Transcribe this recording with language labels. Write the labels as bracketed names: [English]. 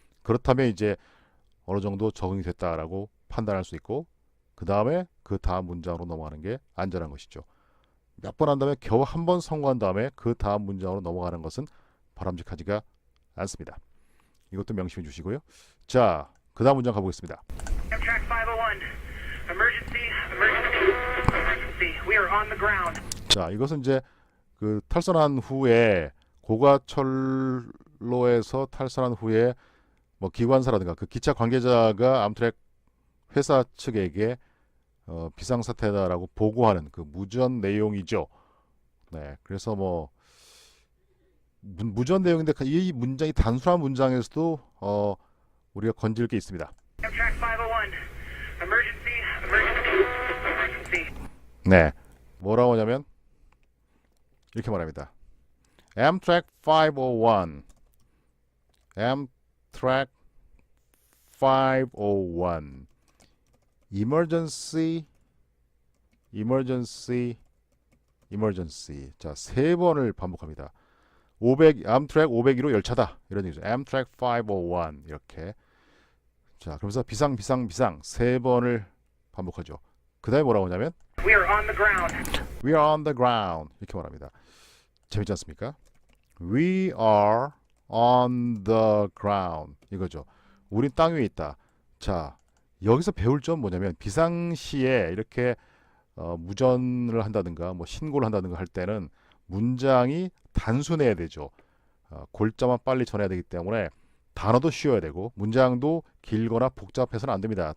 [Korean] 그렇다면 이제 어느 정도 적응이 됐다라고 판단할 수 있고 그 다음에 그 다음 문장으로 넘어가는 게 안전한 것이죠. 몇 번 한 다음에 겨우 한 번 성공한 다음에 그 다음 문장으로 넘어가는 것은 바람직하지가 않습니다. 이것도 명심해 주시고요. 자, 그 다음 문장 가보겠습니다. [English] Amtrak 501. Emergency, emergency, emergency. We are on the ground. [Korean] 자, 이것은 이제 그 탈선한 후에 고가철로에서 탈선한 후에 기관사라든가 그 기차 관계자가 암트랙 회사 측에게 비상사태다라고 보고하는 그 무전 내용이죠. 네, 그래서 무전 내용인데 이 문장이 단순한 문장에서도 우리가 건질 게 있습니다. [English] Amtrak 501. Emergency, emergency, emergency. [Korean] 네, 뭐라고 하냐면 이렇게 말합니다. [English] Amtrak 501. Amtrak 501. Emergency, emergency, emergency. [Korean] 자, 세 번을 반복합니다. 암트랙 501호 열차다. 이런 얘기죠. [English] Amtrak 501 [Korean] 이렇게. 자, 그러면서 비상 세 번을 반복하죠. 그 다음에 뭐라고 하냐면 [English] We are on the ground. We are on the ground [Korean] 이렇게 말합니다. 재밌지 않습니까? [English] We are on the ground [Korean] 이거죠. 우린 땅 위에 있다. 자, 여기서 배울 점 뭐냐면 비상시에 이렇게 무전을 한다든가 신고를 한다든가 할 때는 문장이 단순해야 되죠. 골자만 빨리 전해야 되기 때문에 단어도 쉬워야 되고 문장도 길거나 복잡해서는 안 됩니다.